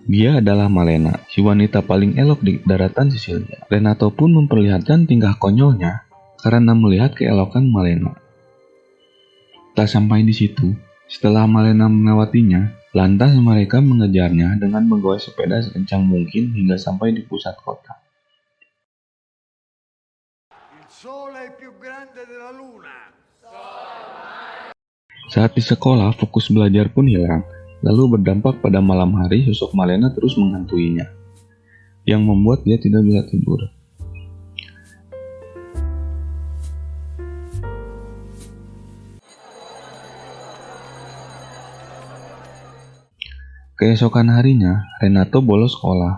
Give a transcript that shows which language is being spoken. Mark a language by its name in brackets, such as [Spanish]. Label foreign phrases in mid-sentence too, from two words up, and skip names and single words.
[Indonesian] Dia adalah Malena, si wanita paling elok di daratan Sisilia. Renato pun memperlihatkan tingkah konyolnya karena melihat keelokan Malena. Tak sampai di situ, setelah Malena melewatinya, lantas mereka mengejarnya dengan menggoyang sepeda sekencang mungkin hingga sampai di pusat kota. [Italian] Il sole è più grande della luna. [Indonesian] Saat di sekolah, fokus belajar pun hilang, lalu berdampak pada malam hari sosok Malena terus menghantuinya, yang membuat dia tidak bisa tidur. Keesokan harinya, Renato bolos sekolah.